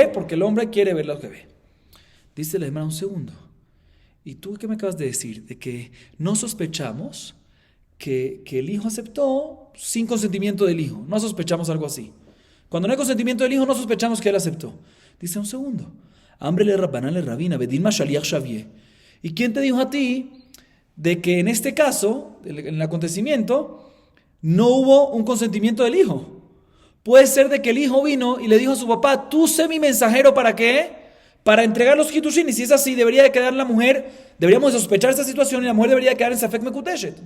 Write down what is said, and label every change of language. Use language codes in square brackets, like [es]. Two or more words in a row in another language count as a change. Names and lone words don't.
[es] Porque el hombre quiere ver lo que ve. Dice la Gemara, un segundo. ¿Y tú qué me acabas de decir? De que no sospechamos que el hijo aceptó sin consentimiento del hijo. No sospechamos algo así. Cuando no hay consentimiento del hijo, no sospechamos que él aceptó. Dice un segundo. [arc] Hambre le rabbanan le rabina, bedilma shaliach shavie. [es] ¿Y quién te dijo a ti de que en este caso, en el acontecimiento, no hubo un consentimiento del hijo? Puede ser de que el hijo vino y le dijo a su papá, tú sé mi mensajero, ¿para qué? Para entregar los Kiddushin. Y si es así, debería de quedar la mujer, deberíamos de sospechar esta situación y la mujer debería quedar en [he] Safek Mekuteshet.